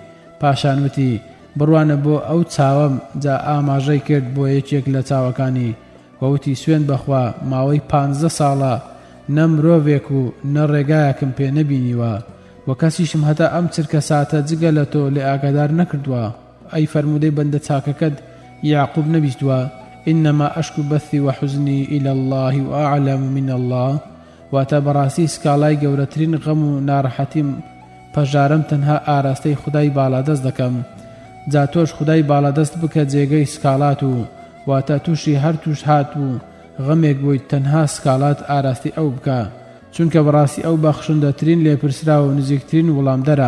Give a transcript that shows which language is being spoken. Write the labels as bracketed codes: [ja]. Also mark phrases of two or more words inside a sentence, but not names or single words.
[ckb] پاشان وتی بڕوانە بۆ ئەو چاوەم. جا ئاماژەی کرد بۆ یەکێک لە چاوەکانی وەوتی سوێن بەخوا ماوەی 15 ساڵە نە مرۆڤێک و نە ڕێگایەکم پێ نەبینیوە و کەسیشم هەتا ئەم چرکە ساتە جگە لە تۆ لێ ئاگادار نەکردووە. ئەی فەرمودەی بەندە چاکەکەت یاعقوب نەبیستووە [ar] ئینەما ئەشکو بەثی وەحوزنی ئیلە الله وأعلم من الله، [ckb] واتە بەڕاستی سکاڵای گەورەترین غەم و ناڕەحەتیم پەژارم تەنها ئاراستەی خودای باڵادەست دەکەم. جا تۆش خودای باڵادەست بکە جێگەی سکاڵات و واتە تووشی هەر توش هات و غەمێک بوویت تەنها سکاڵات ئاراستی ئەو بکە، چونکە بەڕاستی ئەو بەخشندەترین لێپرسرا و نزیکترین وەڵامدەرە.